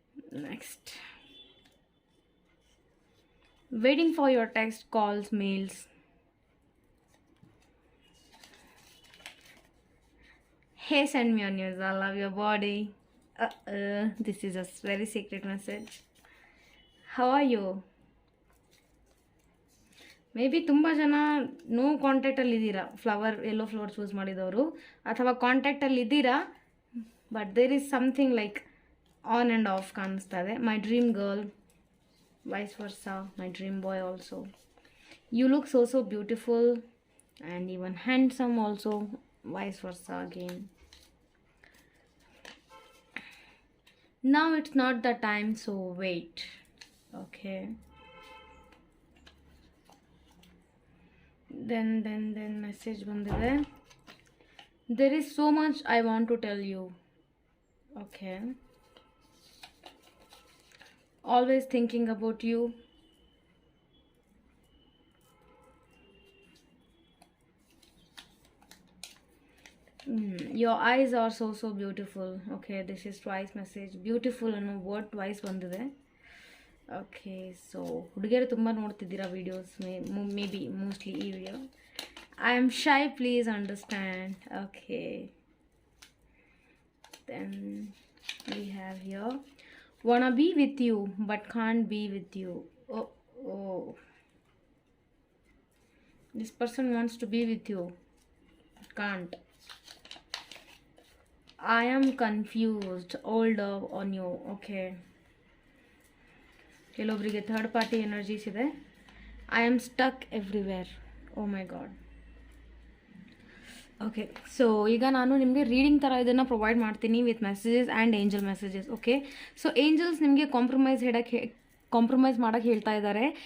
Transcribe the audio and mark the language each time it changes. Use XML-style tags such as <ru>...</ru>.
<en>Next, waiting for your text, calls, mails. Hey, send me your news. I love your body. This is a very secret message. How are you?</en> <kn>May be ತುಂಬ ಜನ no ಕಾಂಟ್ಯಾಕ್ಟಲ್ಲಿ ಇದ್ದೀರಾ, yellow flower choose ಮಾಡಿದವರು, ಅಥವಾ ಕಾಂಟ್ಯಾಕ್ಟಲ್ಲಿ ಇದ್ದೀರಾ</kn> <en>but there is something like on and off</en> <kn>ಕಾಣಿಸ್ತಾ ಇದೆ.</kn> <en>My dream girl, vice versa, my dream boy also. You look so beautiful and even handsome also, vice versa again. Now it's not the time, so wait. Okay. Then message bandide. There is so much I want to tell you. Okay. Always thinking about you. Your eyes are so beautiful. Okay, this is twice message.</en> <kn>Beautiful ಅನ್ನೋ word twice ಬಂದಿದೆ. Okay, so ಹುಡುಗಿಯರು ತುಂಬ ನೋಡ್ತಿದ್ದೀರಾ videos,</kn> <en>maybe mostly</en> <kn>ಈ video.</kn> <en>I am shy, please understand. Okay, then we have here wanna be with you but can't be with you. Oh, this person wants to be with you, can't. I am confused, older on you.</en> <kn>Okay, ಕೆಲವೊಬ್ಬರಿಗೆ third party energies ಇದೆ.</kn> <en>I am stuck everywhere. Oh my god.</en> <kn>Okay, so ಈಗ ನಾನು ನಿಮಗೆ reading ಥರ ಇದನ್ನು provide ಮಾಡ್ತೀನಿ with messages and angel messages. Okay, so angels ನಿಮಗೆ compromise ಮಾಡೋಕ್ಕೆ ಹೇಳ್ತಾ ಇದ್ದಾರೆ.</kn>